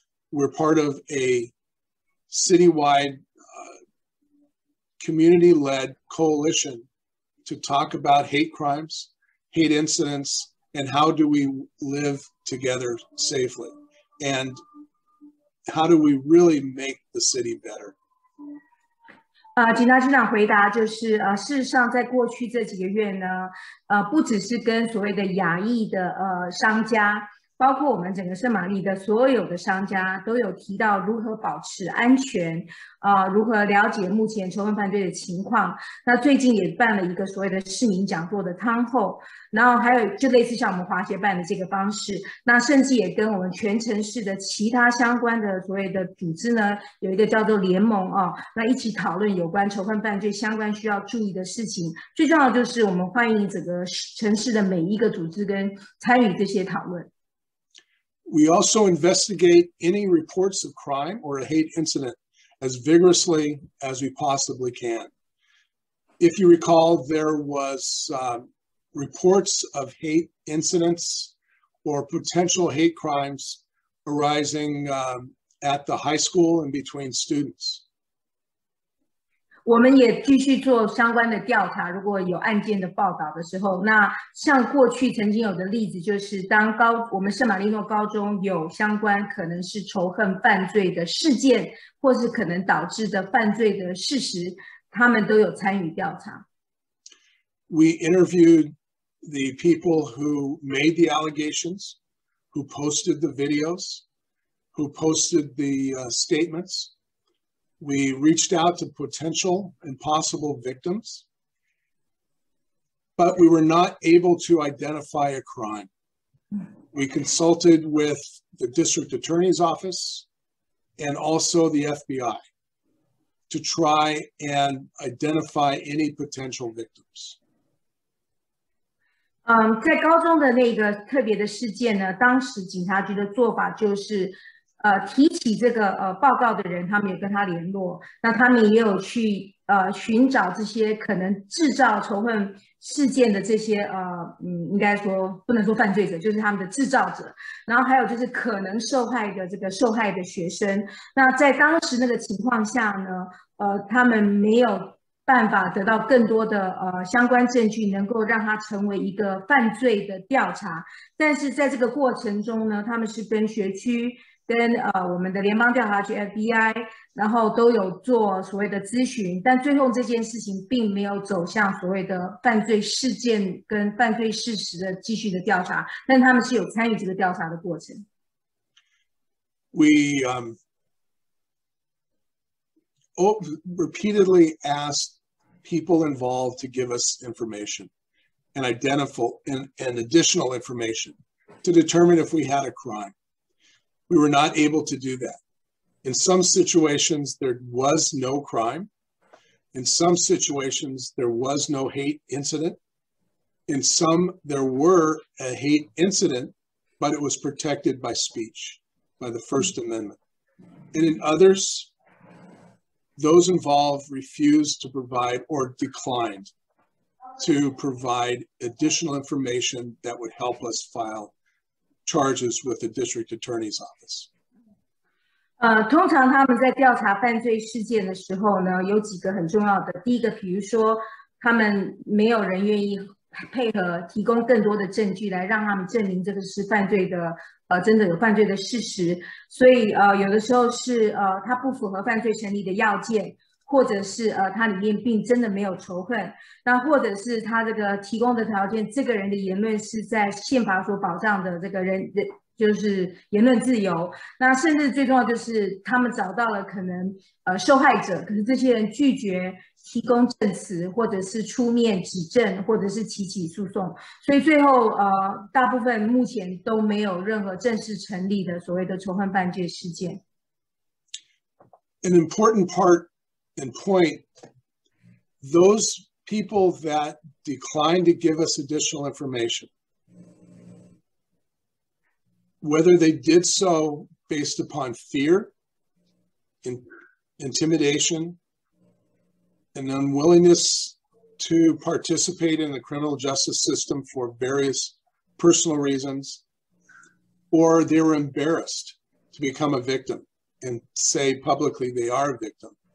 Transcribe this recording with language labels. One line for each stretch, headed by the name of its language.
English: We're part of a citywide community-led coalition to talk about hate crimes, hate incidents, and how do we live together safely? And how do we really make the city better?
Chinese: 警察局长回答就是，事实上，在过去这几个月呢，不只是跟所谓的亚裔的商家，包括我们整个圣玛丽的所有的商家，都有提到如何保持安全，如何了解目前仇恨犯罪的情况。那最近也办了一个所谓的市民讲座的汤后，然后还有就类似像我们华协办的这个方式，那甚至也跟我们全城市的其他相关的所谓的组织呢，有一个叫做联盟那一起讨论有关仇恨犯罪相关需要注意的事情。最重要的就是我们欢迎整个城市的每一个组织跟参与这些讨论。
English: We also investigate any reports of crime or a hate incident as vigorously as we possibly can. If you recall, there was reports of hate incidents or potential hate crimes arising at the high school and between students.
Chinese: 我们也继续做相关的调查，如果有案件的报道的时候，那像过去曾经有的例子，就是当我们圣马力诺高中有相关可能是仇恨犯罪的事件，或是可能导致的犯罪的事实，他们都有参与调查。
English: We interviewed the people who made the allegations, who posted the videos, who posted the statements. We reached out to potential and possible victims, but we were not able to identify a crime. We consulted with the district attorney's office and also the FBI to try and identify any potential victims.
Chinese: 在高中的那个特别的事件呢，当时警察局的做法就是提起这个报告的人，他们也跟他联络，那他们也有去寻找这些可能制造仇恨事件的这些应该说不能说犯罪者，就是他们的制造者，然后还有就是可能受害的这个受害的学生。那在当时那个情况下呢，他们没有办法得到更多的相关证据，能够让它成为一个犯罪的调查。但是在这个过程中呢，他们是跟学区、跟我们的联邦调查局 FBI， 然后都有做所谓的咨询，但最后这件事情并没有走向所谓的犯罪事件跟犯罪事实的继续的调查，但他们是有参与这个调查的过程。
English: We repeatedly asked people involved to give us information and additional information to determine if we had a crime. We were not able to do that. In some situations, there was no crime. In some situations, there was no hate incident. In some, there were a hate incident, but it was protected by speech, by the First Amendment. And in others, those involved refused to provide or declined to provide additional information that would help us file charges with the district attorney's office.
Chinese: 通常他们在调查犯罪事件的时候呢，有几个很重要的。第一个，比如说他们没有人愿意配合提供更多的证据来让他们证明这个是犯罪的，真的有犯罪的事实。所以有的时候是它不符合犯罪成立的要件，或者是它里面并真的没有仇恨，那或者是他这个提供的条件，这个人的言论是在宪法所保障的这个人就是言论自由。那甚至最重要就是他们找到了可能受害者，可是这些人拒绝提供证词，或者是出面指证，或者是提起诉讼，所以最后大部分目前都没有任何正式成立的所谓的仇恨犯罪事件。
English: An important part and point, those people that declined to give us additional information, whether they did so based upon fear, intimidation, an unwillingness to participate in the criminal justice system for various personal reasons, or they were embarrassed to become a victim and say publicly they are a victim.